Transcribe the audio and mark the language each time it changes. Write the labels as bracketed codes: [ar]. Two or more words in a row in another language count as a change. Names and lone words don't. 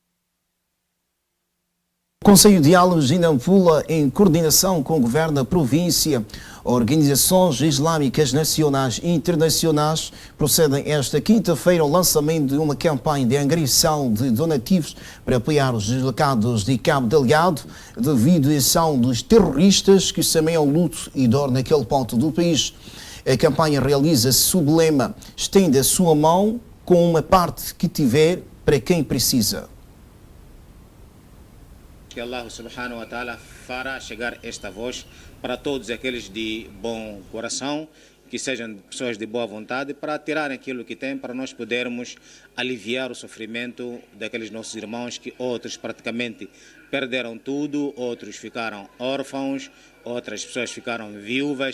[pt] O Conselho de Diálogos de Nampula, em coordenação com o Governo da província, organizações islâmicas nacionais e internacionais, procedem esta quinta-feira ao lançamento de uma campanha de angariação de donativos para apoiar os deslocados de Cabo Delgado devido à ação dos terroristas que semeiam luto e dor naquele ponto do país. A campanha realiza-se sob o lema "Estenda a sua mão com uma parte que tiver para quem precisa". Que [ar] الله سبحانه وتعالى [pt] fará chegar esta voz para todos aqueles de bom coração, que sejam pessoas de boa vontade, para tirarem aquilo que têm, para nós podermos aliviar o sofrimento daqueles nossos irmãos que outros praticamente perderam tudo, outros ficaram órfãos, outras pessoas ficaram viúvas.